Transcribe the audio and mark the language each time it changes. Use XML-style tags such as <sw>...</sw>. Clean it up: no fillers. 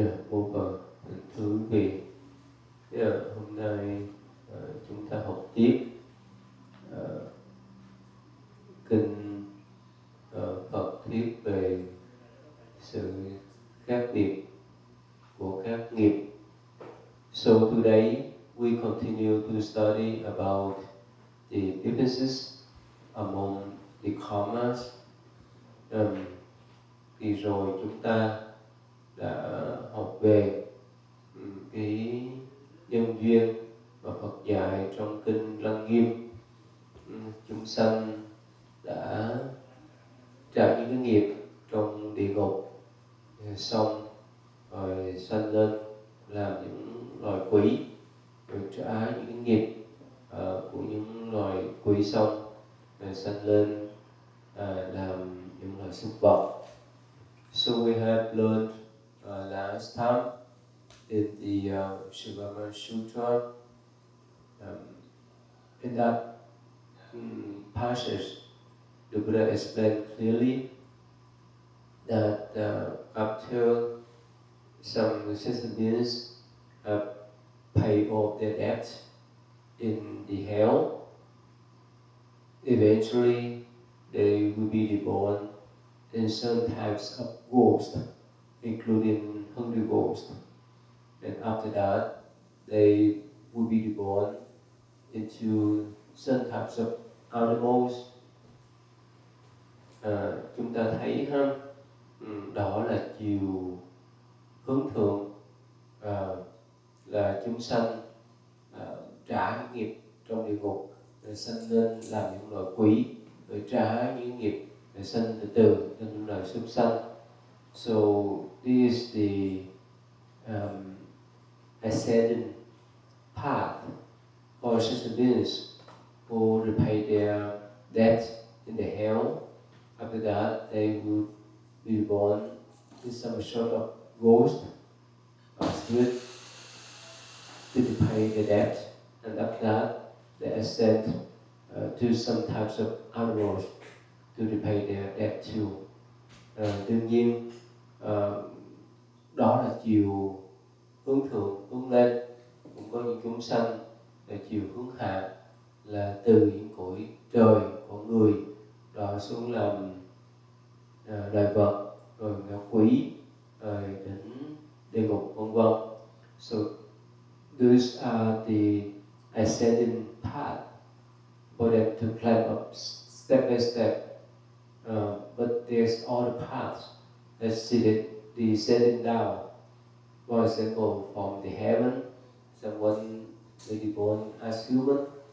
<vi>Mô Phật. Thưa quý vị, hôm nay chúng ta học tiếp kinh Phật thuyết về sự khác biệt của các nghiệp.</vi> <en>So today we continue to study about the differences among the karmas.</en> <vi>Thì rồi chúng ta đã học về cái nhân duyên mà Phật dạy trong kinh Lăng Nghiêm. Chúng sanh đã trả những cái nghiệp trong địa ngục, xong rồi sanh lên làm những loài quỷ, rồi trả những cái nghiệp của những loài quỷ, xong rồi sanh lên làm những loài súc vật.</vi> <en>So we have learned last time in the Shivama Sutra, in that passage, the Buddha explained clearly that after some sentient beings pay off their debt in the hell, eventually they will be reborn in certain types of ghosts, including hungry ghosts. And after that, they will be reborn into certain types of animals.</en> <vi>Chúng ta thấy ha, đó là chiều hướng thượng, là chúng sanh trả những nghiệp trong địa ngục, rồi sanh lên làm những loài quỷ, rồi trả những nghiệp, rồi sanh từ từ lên những loài súc sanh.</vi> <en>So this is the ascending path for such beings who repay their debt in the hell. After that, they will be born in some sort of ghost or spirit to repay the debt, and after that, they ascend to some types of animals to repay their debt too.</en> <vi>Đương nhiên, đó là chiều hướng thượng, hướng lên. Cũng có những chúng sanh là chiều hướng hạ, là từ những cõi trời của người đọa xuống làm loài vật, rồi ngạ quỷ, rồi đến địa ngục, vân vân.</vi> <en>So those are the ascending path for them to climb up step by step. But there's other paths that see the descending down. For example, from the heaven, someone may be born as human.</en>